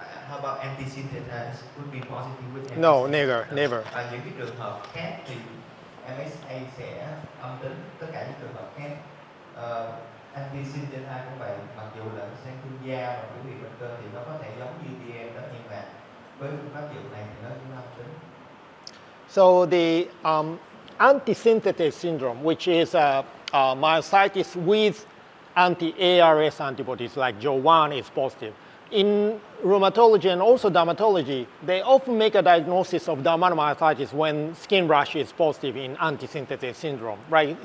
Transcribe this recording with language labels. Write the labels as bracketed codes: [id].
[en] How about anti-synthetase would be positive with MSA? No, never. [vi] Những cái trường hợp khác thì MSA sẽ âm tính. Tất cả những trường hợp khác anti-synthetase cũng vậy. Mặc dù là sang thương da và biểu hiện bệnh cơ thì nó có thể giống như DM đó, nhưng mà với phương pháp dược này thì nó cũng âm tính. [en] So the anti-synthetase syndrome, which is myositis with anti-ARS antibodies like JO1 is positive. In rheumatology and also dermatology, they often make a diagnosis of dermatomyositis when skin rash is positive in anti-synthetase syndrome, right?